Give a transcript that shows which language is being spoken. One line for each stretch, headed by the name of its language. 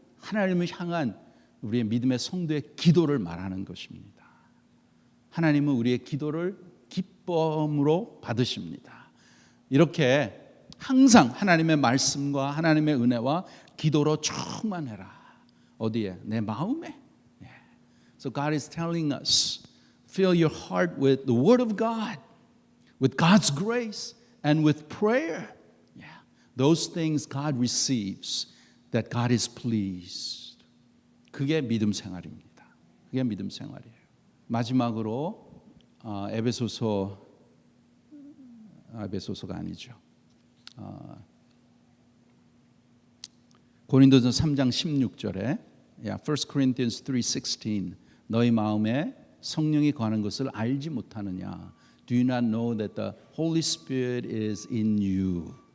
Korean: 하나님을 향한 우리의 믿음의 성도의 기도를 말하는 것입니다. 하나님은 우리의 기도를 기쁨으로 받으십니다. 이렇게 항상 하나님의 말씀과 하나님의 은혜와 기도로 충만해라. 어디에? 내 마음에.
English: So God is telling us, fill your heart with the Word of God, with God's grace, and with prayer. Those things God receives, that God is pleased.
Korean: 그게 믿음 생활입니다. 그게 믿음 생활이에요. 마지막으로 에베소서가 아니죠. 고린도전 3장 16절에 1 Corinthians 3:16 너희 마음에 성령이 거하는 것을 알지 못하느냐?
English: Do you not know that the Holy Spirit is in you?